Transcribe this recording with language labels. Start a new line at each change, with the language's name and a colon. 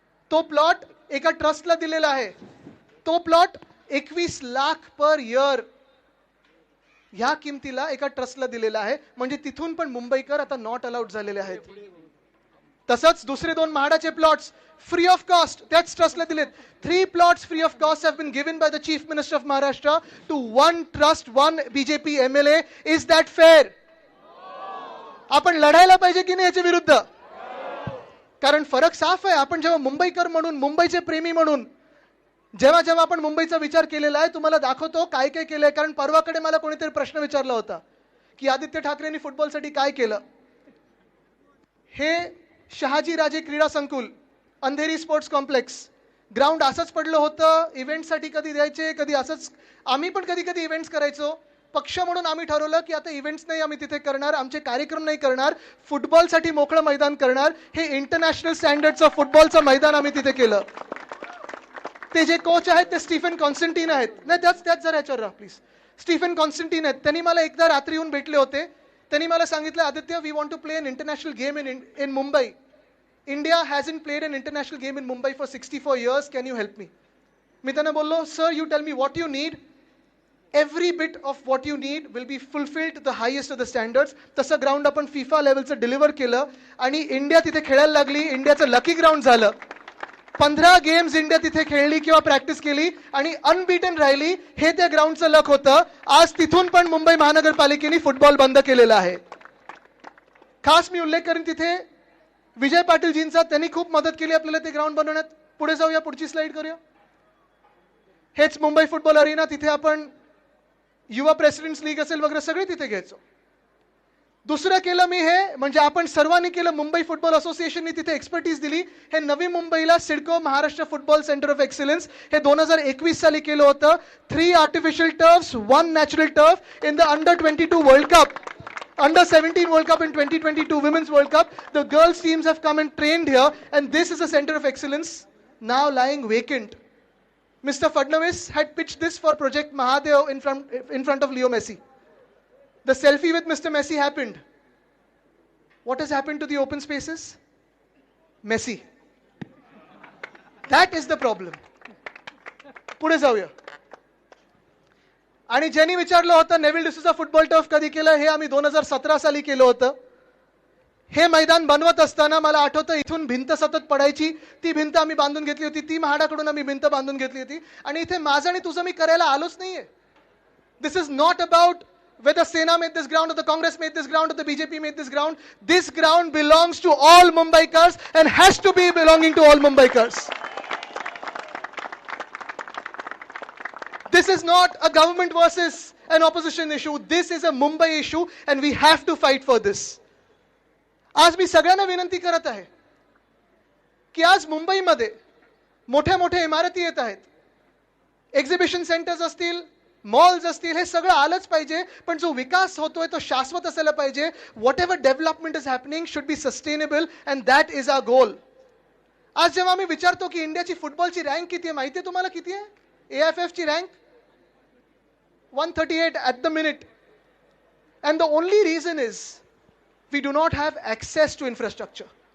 Marathi: तो प्लॉट एका ट्रस्टला दिलेला आहे. तो प्लॉट 21 लाख पर इयर ह्या किमतीला एका ट्रस्टला दिलेला आहे. म्हणजे तिथून पण मुंबईकर आता नॉट अलाउड झालेले आहेत. तसंच दुसरे 2 म्हाडाचे प्लॉट्स फ्री ऑफ कॉस्ट त्याच ट्रस्टला दिलेत.
English: 3 plots free of cost have been given by the Chief Minister of Maharashtra to 1 trust, 1 BJP MLA. Is that fair?
Marathi: आपण लढायला पाहिजे की नाही याच्या विरुद्ध? कारण फरक साफ आहे. आपण जेव्हा मुंबईकर म्हणून, मुंबईचे प्रेमी म्हणून जेव्हा आपण मुंबईचा विचार केलेला आहे, तुम्हाला दाखवतो काय काय केलंय. कारण परवाकडे मला कोणीतरी प्रश्न विचारला होता की आदित्य ठाकरेंनी फुटबॉलसाठी काय केलं. हे शहाजीराजे क्रीडा संकुल, अंधेरी स्पोर्ट्स कॉम्प्लेक्स ग्राउंड असंच पडलं होतं. इव्हेंटसाठी कधी द्यायचे, कधी असंच. आम्ही पण कधी कधी इव्हेंट्स करायचो. पक्ष म्हणून आम्ही ठरवलं की आता इव्हेंट्स नाही आम्ही तिथे करणार, आमचे कार्यक्रम नाही करणार, फुटबॉलसाठी मोकळं मैदान करणार. हे इंटरनॅशनल स्टँडर्डचं फुटबॉलचं मैदान आम्ही तिथे केलं. ते जे कोच आहेत ते स्टीफन कॉन्स्टंटीन आहेत. नाही, त्याच जरा याच्यावर राहा प्लीज. स्टीफन कॉन्स्टंटीन आहेत. त्यांनी मला एकदा रात्री येऊन भेटले होते. त्यांनी मला सांगितलं, Aditya, we want to play an international game in Mumbai.
English: India hasn't played an international game in Mumbai for 64 years. Can you help me? मी त्यांना बोललो, sir, you tell me what you need. Every bit of what you need will be fulfilled to the highest of the standards.
Marathi: तसं ground आपण FIFA लेवलचं deliver केलं आणि India तिथे खेळायला लागली. इंडियाचं लकी ग्राउंड झालं. 15 गेम्स इंडिया तिथे खेळली किंवा प्रॅक्टिस केली आणि अनबीटन राहिली. हे त्या ग्राउंडचं लक होतं. आज तिथून पण मुंबई महानगरपालिकेने फुटबॉल बंद केलेला आहे. खास मी उल्लेख करेन तिथे विजय पाटीलजींचा. त्यांनी खूप मदत केली आपल्याला ते ग्राउंड बनवण्यात. पुढे जाऊया, पुढची स्लाइड करूया. हेच मुंबई फुटबॉल अरिना. तिथे आपण युवा प्रेसिडेंट्स लीग असेल वगैरे सगळे तिथे घ्यायचो. दुसरं केलं मी हे, म्हणजे आपण सर्वांनी केलं. मुंबई फुटबॉल असोसिएशनने तिथे एक्सपर्टीज दिली. हे नवी मुंबईला CIDCO Maharashtra football centre of excellence हे 2021 साली केलं होतं.
English: 3 artificial turfs, 1 natural turf in the under twenty two world cup. Under-17 World Cup and 2022 Women's World Cup. The girls teams have come and trained here, and this is a center of excellence now lying vacant. Mr. Fadnavis had pitched this for Project Mahadev in front of Leo Messi. The selfie with Mr. Messi happened. What has happened to the open spaces? Messi. That is the problem. पुढे जाऊया.
Marathi: आणि ज्यांनी विचारलं होतं Neville D'Souza football turf कधी केलं, हे आम्ही 2017 साली केलं होतं. हे मैदान बनवत असताना मला आठवतं इथून भिंत सतत पडायची. ती भिंत आम्ही बांधून घेतली होती. ती म्हाडाकडून आम्ही भिंत बांधून घेतली होती. आणि इथे माझं आणि तुझं मी करायला आलोच नाहीये.
English: This is not about whether Sena made this ground or the Congress made this ground or the BJP made this ground. This ground belongs to all Mumbaikars and has to be belonging to all Mumbaikars. This is not a government versus an opposition issue. This is a Mumbai issue and we have to fight for this.
Marathi: आज मी सगळ्यांना विनंती करत आहे की आज मुंबईमध्ये मोठ्या मोठ्या इमारती येत आहेत. एक्झिबिशन सेंटर्स असतील, मॉल्स असतील, हे सगळं आलंच पाहिजे. पण जो विकास होतोय तो शाश्वत असायला पाहिजे. What ever development is happening should be sustainable and that is our goal. आज जेव्हा मी विचारतो की इंडियाची फुटबॉलची रँक किती आहे, माहिती आहे तुम्हाला किती आहे?
English: AFF ची rank 138 at the minute. And the only reason is we do not have access to infrastructure.